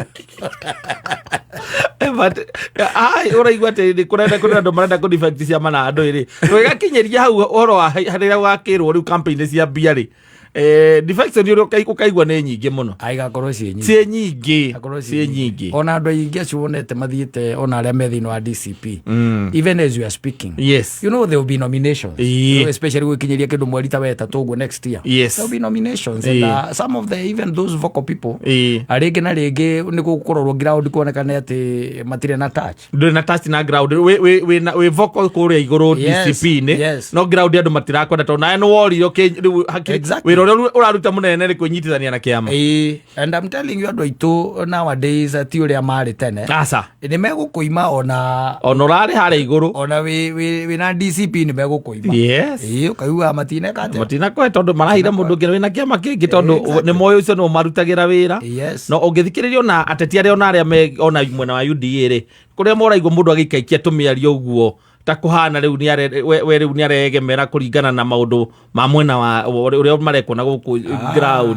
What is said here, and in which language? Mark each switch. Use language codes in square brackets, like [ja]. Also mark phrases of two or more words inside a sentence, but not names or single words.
[ki] ũraigua atĩ kũrenda andũ marenda kũ-defect ciama na andũ ĩrĩ twĩgakinyĩria hau ũhoro wa harĩa wakĩrwo rĩu campaign cia mbia rĩ defection ũrĩa ũkaigua nĩ nyingĩ mũno igakorwo ciĩ nyingĩ ona andũ aingĩ acio wonete mathiĩte ona arĩa me thĩinĩ wa DCP [en] even as we are speaking you know there will be nominations especially [ki] gũkinyĩria kĩndũ mweri ta wetatũ ũguo [en] next year there will be nominations and some of the even those vocal people [ki] rĩngĩ na rĩngĩ nĩ gũkorwo ground kuonekane atĩ matirĩ na touch ndũrĩ na touch na ground wĩ vocal kũrĩa igũrũ DCP-inĩ no ground andũ matirakwenda tondũ nawe nĩ worirwo ũrĩa ũraruta mũnene nĩ kwĩnyitithania na kĩama [en] and I'm telling you [ki] andũ aitũ nowadays ti ũrĩa marĩ tene nĩ megũkũima ona ũrarĩ harĩa igũrũ ona wĩna DCP nĩ megũkũima ũkaigua matinakoe tondũ marahire mũndũ ũngĩ wĩna kĩama kĩngĩ tondũ nĩ moĩ ũcio nĩ ũmarutagĩra wĩra no ũngĩthikĩrĩria ona ateti arĩa ona arĩa ona mwena wa UDA rĩ kũrĩa moraigua mũndũ agĩikaikia tũmĩario ũguo ta kuhana rĩu nĩ aregemera kũringana na maũndũ ma mwena wa ũrĩa marekwo na gũkũ ground